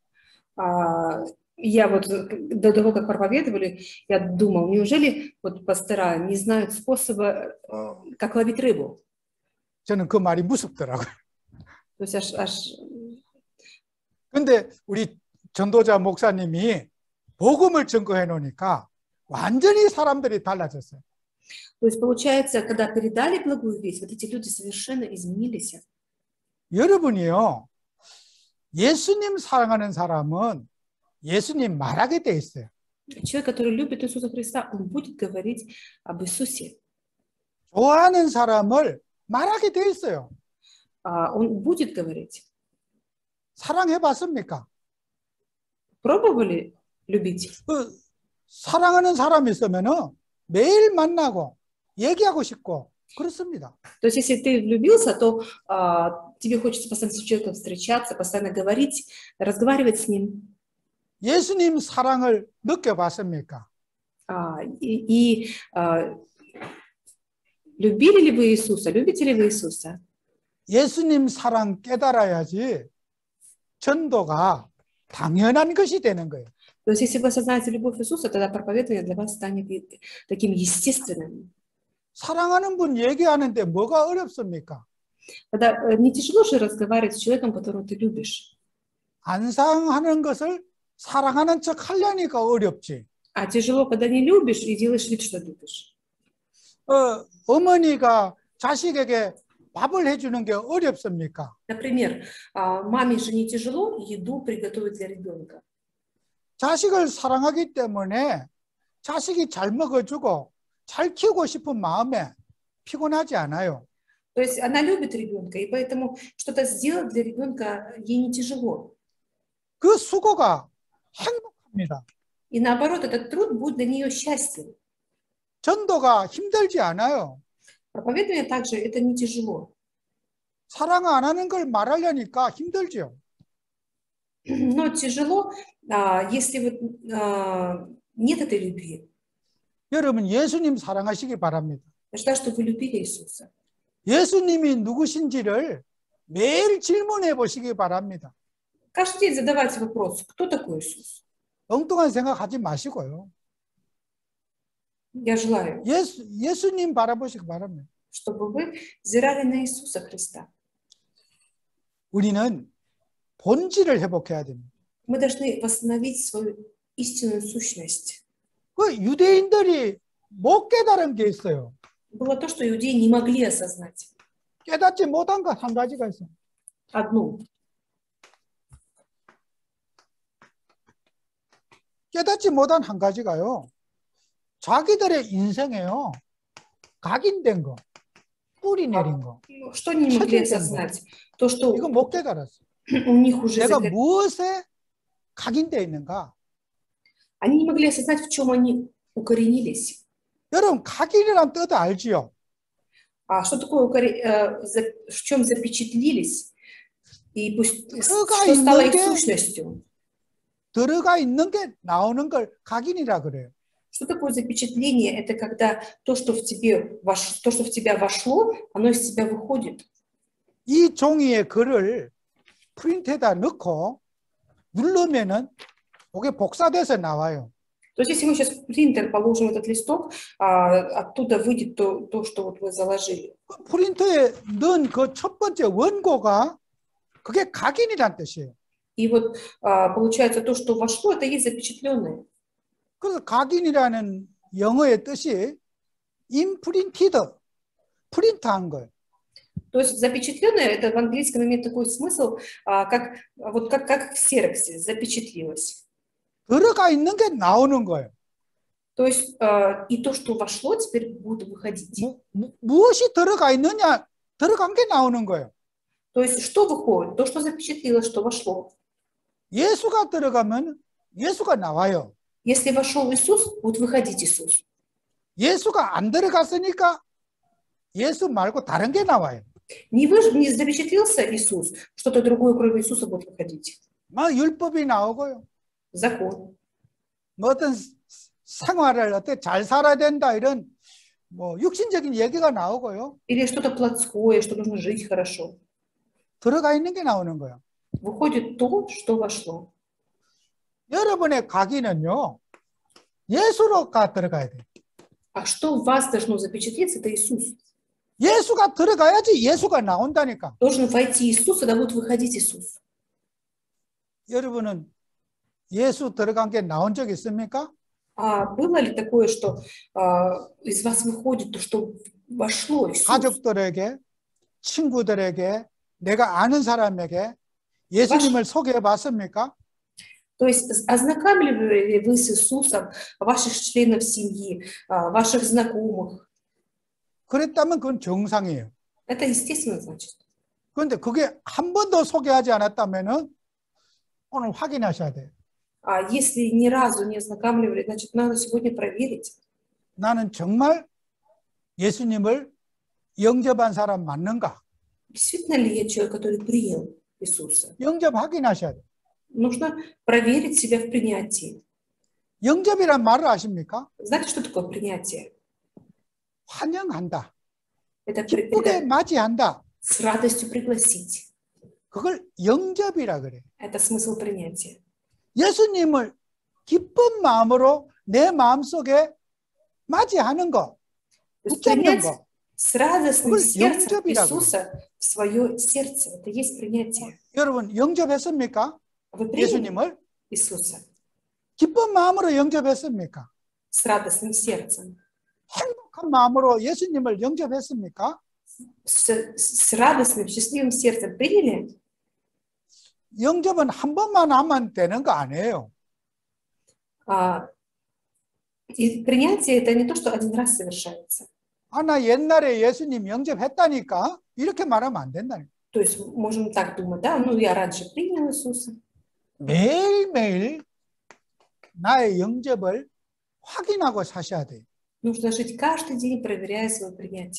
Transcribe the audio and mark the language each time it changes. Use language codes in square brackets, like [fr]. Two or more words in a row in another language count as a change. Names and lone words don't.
[ru] Я вот до того, как проповедовали, я думал, неужели вот пастора не знают способа, как ловить рыбу? [ko] 저는 그 말이 무섭더라고요. [ru] То есть [ko] 근데 우리 전도자 목사님이 복음을 증거해 놓으니까 완전히 사람들이 달라졌어요. [ru] То есть получается, когда передали благую весть, вот эти люди совершенно изменились. [ko] 여러분이요, 예수님 사랑하는 사람은 예수님 말하게 돼 있어요. [ru] Человек, который любит Иисуса Христа, он будет говорить об Иисусе. [ko] 좋아하는 사람을 말하게 돼 있어요. [ru] Он будет говорить. [ko] 사랑해 봤습니까? [ru] Пробовали любить? [ko] 사랑하는 사람이 있으면은 매일 만나고 얘기하고 싶고 그렇습니다. [ru] То есть, если ты влюбился, то тебе хочется постоянно с человеком встречаться, постоянно говорить, разговаривать с ним. [ko] 예수님 사랑을 느껴봤습니까? [ru] Любили ли вы Иисуса? Любите ли вы Иисуса? [ko] 예수님 사랑 깨달아야지 전도가 당연한 것이 되는 거예요. [ru] То есть, если вы осознаете любовь Иисуса, тогда проповедование для вас станет таким естественным. [ko] 사랑하는 분 얘기하는데 뭐가 어렵습니까? [ru] Когда не тяжело же разговаривать с человеком, которого ты любишь. [ko] 안 사랑하는 것을 사랑하는 척 하려니까 어렵지. [ru] А тяжело, когда не любишь и делаешь вид, что любишь. [ko] 어머니가 자식에게 밥을 해주는 게 어렵습니까? [ru] Например, маме же не тяжело еду приготовить для ребенка. [ko] 자식을 사랑하기 때문에 자식이 잘 먹어주고 잘 키우고 싶은 마음에 피곤하지 않아요. [ru] То есть она любит ребенка, и поэтому что-то сделать для ребенка ей не тяжело. [ko] 그 수고가 행복합니다. [ru] И наоборот, этот труд будет для нее счастьем. [ko] 전도가 힘들지 않아요. [ru] Проповедование также это не тяжело. [ko] 사랑 안 하는 걸 말하려니까 힘들죠. [ru] Но тяжело, если вот нет этой любви. [ko] 여러분 예수님 사랑하시기 바랍니다. [ru] Я считаю, что вы любили Иисуса. [ko] 예수님이 누구신지를 매일 질문해 보시기 바랍니다. [ru] Каждый день задавайте вопрос, кто такой Иисус? [ko] 엉뚱한 생각하지 마시고요. [ru] Я желаю, [ko] 예수님 바라보시기 바랍니다. [ru] чтобы вы взирали на Иисуса Христа. [ko] 우리는 본질을 회복해야 됩니다. [ru] Мы должны восстановить свою истинную сущность. [ko] 그 유대인들이 못 깨달은 게 있어요. [ru] Было то, что иудеи не могли осознать. [ko] 깨닫지 못한 것 한 가지가 있어요. [ru] Одну. [ko] 깨닫지 못한 한 가지가요. 자기들의 인생에요. 각인된 거, 뿌리 내린 거. [ru] Что они не могли осознать? То, что [ko] 이거 못 깨달았어. [ru] у них уже [ko] 내가 무엇에 각인되어 있는가? [ru] Они не могли осознать, в чем они укоренились. [ko] 여러분 각인이란 뜻 알지요? [ru] А что такое, в чем запечатлились? И пусть, [ko] 들어가 [ru] что стало [ko] 있는 [ru] их [ko] 게 [ru] сущностью? [ko] 들어가 있는 게 나오는 걸 각인이라 그래요. [ru] Что такое запечатление? Это когда то, что в то, что в тебя вошло, оно из тебя выходит. [ko] 이 종이에 글을 프린트에다 넣고 누르면은 그게 복사돼서 나와요. [ru] То есть если мы сейчас в принтер положим этот листок, оттуда выйдет то, что вот вы заложили. [ko] 프린터에 넣은 그 첫 번째 원고가 그게 각인이란 뜻이에요. [ru] И вот получается то, что вошло, это есть запечатленное. [ko] 그래서 각인이라는 영어의 뜻이 imprinted, 프린트한 거예요. [ru] То есть запечатленное, это в английском имеет такой смысл, как в ксероксе, запечатлилось. [ko] 들어가 있는 게 나오는 거예요. [ru] То есть и то, что вошло, теперь будет выходить. 무엇이 들어가 있느냐, 들어간 게 나오는 거예요. То есть что выходит? То, что запечатлилось, что вошло. [ko] 예수가 들어가면 예수가 나와요. [ru] Если вошел Иисус, будет выходить Иисус. [ko] 예수가 안 들어갔으니까 예수 말고 다른 게 나와요. [ru] Не запечатлился Иисус, что-то другое, кроме Иисуса, будет выходить. [ko] 뭐 율법이 나오고요. [ru] Закон. [ko] 뭐 어떤 생활을 어떻게 잘 살아야 된다 이런 뭐 육신적인 얘기가 나오고요. [ru] Или что-то плотское, что нужно жить хорошо. [ko] 들어가 있는 게 나오는 거예요. [ru] Выходит то, что вошло. [ko] 여러분의 각인은요. 예수로가 들어가야 돼요. [ru] А что в вас должно запечатлеться, это Иисус. [ko] 예수가 들어가야지 예수가 나온다니까. [ru] Должен войти Иисус, тогда будет выходить Иисус. [ko] 여러분은 예수 들어간 게 나온 적 있습니까? [ru] А было ли такое, что из вас выходит то, что вошло Иисус? [ko] 가족들에게, 친구들에게, 내가 아는 사람에게 예수님을 소개해 봤습니까? [ru] То есть ознакомливали вы с Иисусом ваших членов семьи, ваших знакомых? [ko] 그랬다면 그건 정상이에요. [ru] Это естественно, значит. [ko] 그런데 그게 한 번도 소개하지 않았다면은 오늘 확인하셔야 돼요. [ru] А если ни разу не ознакомливали, значит, надо сегодня проверить. [ko] 나는 정말 예수님을 영접한 사람 맞는가? [ru] Действительно ли я человек, который принял Иисуса? [ko] 영접 확인하셔야 돼요. [ru] Нужно проверить себя в принятии. [ko] 영접이란 말을 아십니까? [ru] Знаете, что такое принятие? [ko] 환영한다. [ru] Это [ko] 기쁘게 맞이한다. [ru] с радостью пригласить. [ko] 그걸 영접이라 그래. [ru] Это смысл принятия. [ko] 예수님을 기쁜 마음으로 내 마음속에 맞이하는 거, [ru] То есть [ko] 붙잡는 [ru] принять [ko] 거. [ru] с радостным [ko] 그걸 [ru] сердцем [ko] 영접이라고 [ru] Иисуса в свое сердце. Это есть принятие. [ko] 여러분 영접했습니까? [ru] Вы приняли [ko] 예수님을 [ru] Иисуса [ko] 기쁜 마음으로 영접했습니까? [ru] с радостным сердцем? [ko] 행복한 마음으로 예수님을 영접했습니까? [ru] С радостным, счастливым сердцем приняли? [ko] 영접은 한 번만 하면 되는 거 아니에요. [ru] И принятие это не то, что один раз совершается. [ko] 나 옛날에 예수님 영접했다니까 이렇게 말하면 안 된다니까. [ru] То есть можем так думать, да, ну я раньше принял Иисуса. [ko] 매일매일 나의 영접을 확인하고 사셔야 돼요. [ru] Нужно жить каждый день, проверяя свое принятие.